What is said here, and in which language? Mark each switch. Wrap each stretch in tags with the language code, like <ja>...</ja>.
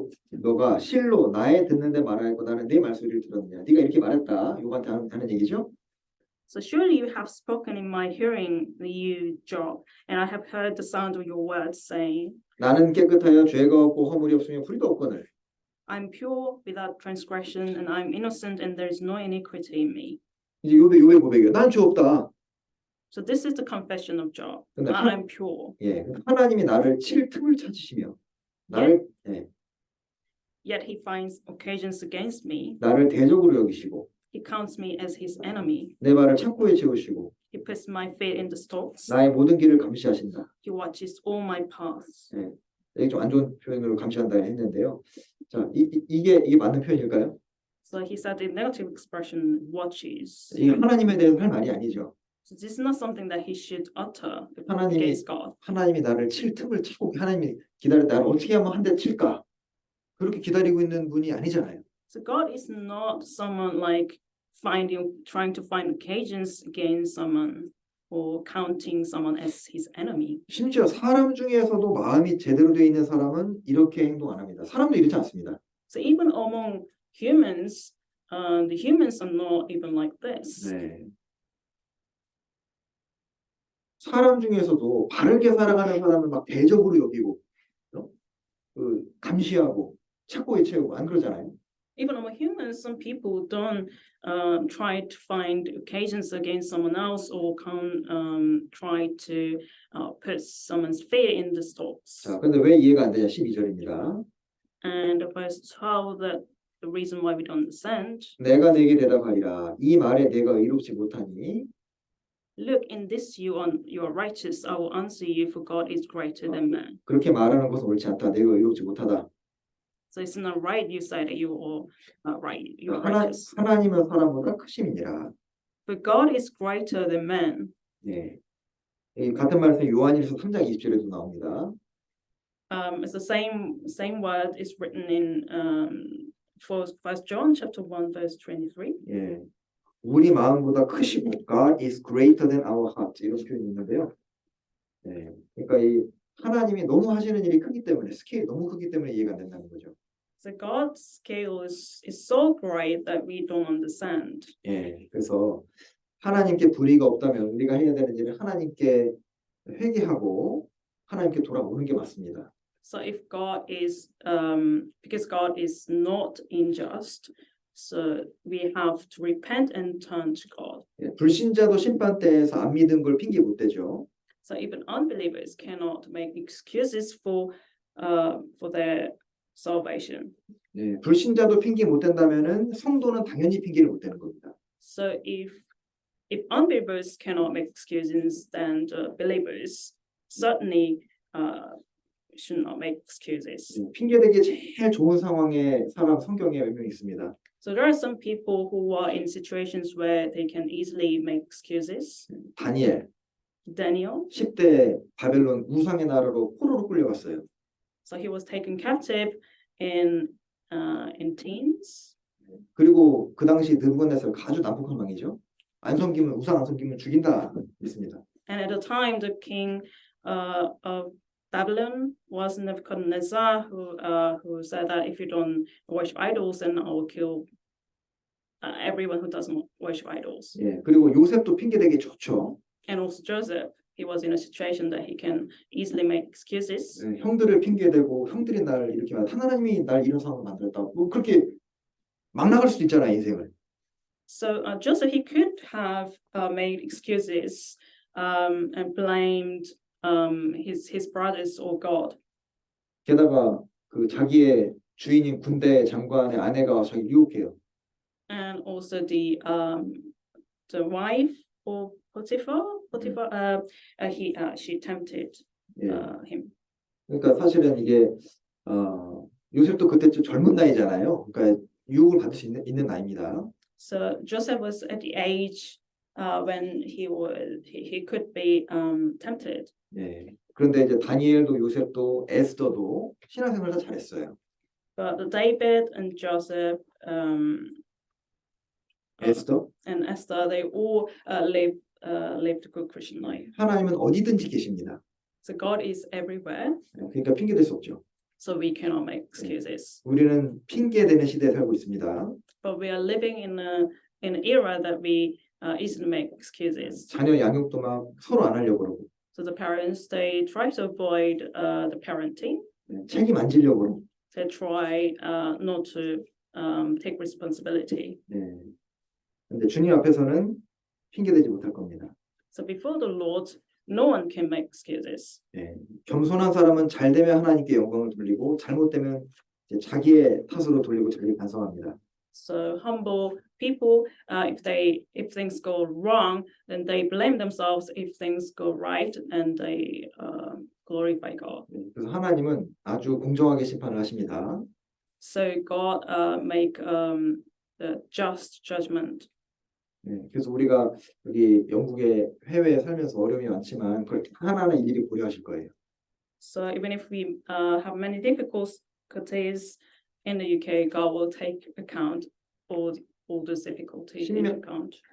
<ko>너가 실로 나의 듣는데 말하였고 나는 네 말소리를 들었느냐. 네가 이렇게 말했다. 욥한테 하는 얘기죠.</ko> <en>So surely you have spoken in my hearing, you Job, and I have heard the sound of your words, saying,</en> <ko>나는 깨끗하여 죄가 없고 허물이 없으며 불의가 없거늘.</ko> <en>I'm pure without transgression, and I'm innocent, and there is no iniquity in me.</en> <ko>이제 욥의 고백이에요. 난 죄 없다.</ko> <en>So this is the confession of Job.</en> <ko>근데</ko> <en>I'm pure.</en> <ko>예, 하나님이 나를 칠 틈을 찾으시며 나를</ko> <en>Yet he finds occasions against me.</en> <ko>나를 대적으로 여기시고</ko> <en>He counts me as his enemy.</en> <ko>내 발을 창고에 채우시고</ko> <en>He puts my feet in the stocks.</en> <ko>나의 모든 길을 감시하신다.</ko> <en>He watches all my paths.</en> <ko>예, 이게 좀 안 좋은 표현으로 감시한다 했는데요. 자, 이게 맞는 표현일까요?</ko> <en>So he said the negative expression watches.</en> <ko>이게 하나님에 대해서 할 말이 아니죠.</ko> <en>So this is not something that he should utter</en> <ko>하나님이</ko> <en>against God.</en> <ko>하나님이 나를 칠 틈을 찾고 하나님이 기다려 나를 어떻게 하면 한 대 칠까? 그렇게 기다리고 있는 분이 아니잖아요.</ko> <en>So God is not someone like trying to find occasions against someone or counting someone as his enemy.</en> <ko>심지어 사람 중에서도 마음이 제대로 되어 있는 사람은 이렇게 행동 안 합니다. 사람도 이렇지 않습니다.</ko> <en>So even among humans, the humans are not even like this.</en> <ko>네. 사람 중에서도 바르게 살아가는 사람은 막 대적으로 여기고, 감시하고, 착고에 채우고 안 그러잖아요.</ko> <en>Even among humans, some people don't try to find occasions against someone else or try to put someone's fear in the stocks.</en> <ko>자, 근데 왜 이해가 안 되냐? 12절입니다.</ko> <en>And verse 12, that the reason why we don't understand.</en> <ko>내가 내게 대답하리라. 이 말에 내가 의롭지 못하니</ko> <en>Look, in this you are righteous. I will answer you, for God is greater than man.</en> <ko>그렇게 말하는 것은 옳지 않다. 내가 의롭지 못하다.</ko> <en>So it's not right. You say that you are right. You are</en> <ko>하나,</ko> <en>righteous.</en> <ko>하나님은 사람보다 크심이니라.</ko> <en>But God is greater than man.</en> <ko>네. 이 같은 말씀 요한일서 3장 20절에도 나옵니다.</ko> <en>It's the same word is written in First John chapter 1 verse 23.</en> <ko>예. 우리 마음보다 크시고</ko> <en>God is greater than our heart</en> <ko>이런 표현이 있는데요. 네. 그러니까 이 하나님이 너무 하시는 일이 크기 때문에 스케일이 너무 크기 때문에 이해가 안 된다는 거죠.</ko> <en>So God's scale is so great that we don't understand.</en> <ko>예. 그래서 하나님께 불의가 없다면 우리가 해야 되는 일은 하나님께 회개하고 하나님께 돌아오는 게 맞습니다.</ko> <en>So if God is because God is not unjust, so we have to repent and turn to God.</en> <ko>예. 불신자도 심판대에서 안 믿은 걸 핑계 못 대죠.</ko> <en>So even unbelievers cannot make excuses for their salvation.</en> <ko>네, 불신자도 핑계 못 댄다면은 성도는 당연히 핑계를 못 대는 겁니다.</ko> <en>So if unbelievers cannot make excuses, then believers certainly should not make excuses.</en> <ko>핑계 대기 제일 좋은 상황에 사람 성경에 몇 명 있습니다.</ko> <en>So there are some people who are in situations where they can easily make excuses.</en> <ko>다니엘</ko> <en>Daniel,</en> <ko>10대 바벨론 우상의 나라로 포로로 끌려갔어요.</ko> <en>so he was taken captive in teens.</en> <ko>그리고 그 당시 느부갓네살 아주 난폭한 왕이죠. 안 섬기면 우상 안 섬기면 죽인다 했습니다.</ko> <en>And at the time, the king of Babylon was Nebuchadnezzar, who said that if you don't worship idols, then I will kill everyone who doesn't worship idols.</en> <ko>예, 그리고 요셉도 핑계 대기 좋죠.</ko> <en>And also Joseph, he was in a situation that he can easily make excuses.</en> <ko>예, 형들을 핑계 대고 형들이 날 이렇게 하나님이 날 이런 상황을 만들었다. 뭐 그렇게 막 나갈 수도 있잖아 인생을.</ko> <en>So Joseph, he could have made excuses and blamed his brothers or God.</en> <ko>게다가 그 자기의 주인인 군대 장관의 아내가 자기 유혹해요.</ko> <en>And also the wife of Potiphar, she tempted</en> <ko>예.</ko> <en>him.</en> <ko>그러니까 사실은 이게 요셉도 그때 좀 젊은 나이잖아요. 그러니까 유혹을 받을 수 있는 나이입니다.</ko> <en>So Joseph was at the age when he could be tempted.</en> <ko>예. 그런데 이제 다니엘도 요셉도 에스더도 신앙생활 다 잘했어요.</ko> <en>But David and Joseph</en> <ko>에스더</ko> <en>and Esther, they all lived a good Christian life.</en> <ko>하나님은 어디든지 계십니다.</ko> <en>So God is everywhere,</en> <ko>그러니까 핑계 댈 수 없죠.</ko> <en>so we cannot make excuses.</en> <ko>우리는 핑계 대는 시대에 살고 있습니다.</ko> <en>But we are living in an era that we easily make excuses.</en> <ko>자녀 양육도 막 서로 안 하려고 그러고</ko> <en>So the parents, they try to avoid the parenting.</en> <ko>책임 안 지려고 그러고.</ko> <en>They try not to take responsibility.</en> <ko>네. 근데 주님 앞에서는 핑계 대지 못할 겁니다.</ko> <en>So before the Lord, no one can make excuses.</en> <ko>네. 겸손한 사람은 잘 되면 하나님께 영광을 돌리고 잘못되면 이제 자기의 탓으로 돌리고 자기 반성합니다.</ko> <en>So humble people, if things go wrong, then they blame themselves. If things go right, and they glorify God.</en> <ko>네. 그래서 하나님은 아주 공정하게 심판을 하십니다.</ko> <en>So God make the just judgment.</en> <ko>네. 그래서 우리가 여기 영국의 해외에 살면서 어려움이 많지만 그걸 하나하나 일일이 고려하실 거예요.</ko> <en>So even if we have many difficulties in the UK, God will take account all those difficulties in account.</en>